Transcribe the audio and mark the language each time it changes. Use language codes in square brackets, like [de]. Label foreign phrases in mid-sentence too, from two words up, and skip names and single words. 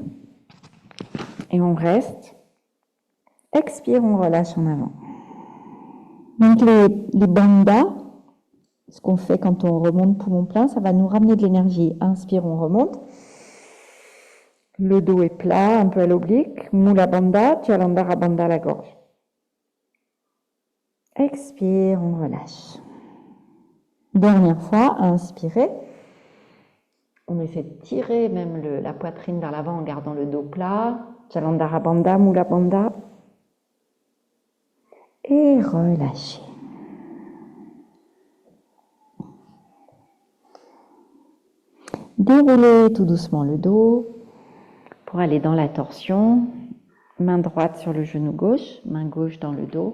[fr] Et on reste. Expire, on relâche en avant. Donc les bandhas, ce qu'on fait quand on remonte poumon plein, ça va nous ramener de l'énergie. Inspire, on remonte. Le dos est plat, un peu à l'oblique. Mula bandha, Jalandhara bandha à la gorge. Expire, on relâche. Dernière fois, inspirez. On essaie de tirer même la poitrine vers l'avant en gardant le dos plat. Jalandhara bandha, Mula bandha. Et relâchez. Déroulez tout doucement le dos pour aller dans la torsion. Main droite sur le genou gauche, main gauche dans le dos.